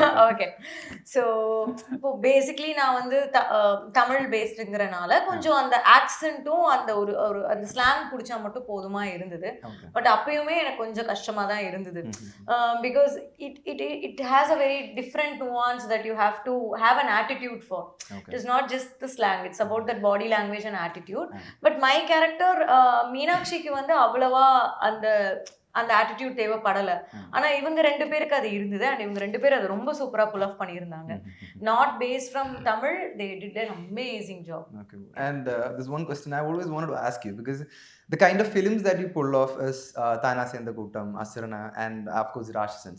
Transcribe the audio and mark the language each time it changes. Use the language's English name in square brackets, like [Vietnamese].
[Tamil] Okay so இப்போ basically நான் வந்து தமிழ் பேஸ்டுங்கிறனால கொஞ்சம் அந்த ஆக்சென்ட்டும் அந்த ஒரு அந்த ஸ்லாங் பிடிச்சா மட்டும் போதுமா இருந்தது. பட் அப்பயுமே எனக்கு கொஞ்சம் கஷ்டமா தான் இருந்தது. [English] Because it has a very different nuance that you have to have an attitude for. It is not just the slang, it's about that body language and attitude. But my character [Tamil] மீனாட்சிக்கு வந்து அவ்வளவா அந்த attitude தேவைப்படலை. ஆனால் இவங்க 2 பேருக்கு அது இருந்தது. And இவங்க 2 பேரும் அது ரொம்ப சூப்பராக புல் ஆஃப் பண்ணியிருந்தாங்க. [English] Not based from Tamil, they did an amazing job. Okay. And there's one question I always wanted to ask you, because the kind of films that you pull off is Thanase and the Kootam, Asirana, and of course Rakshasan.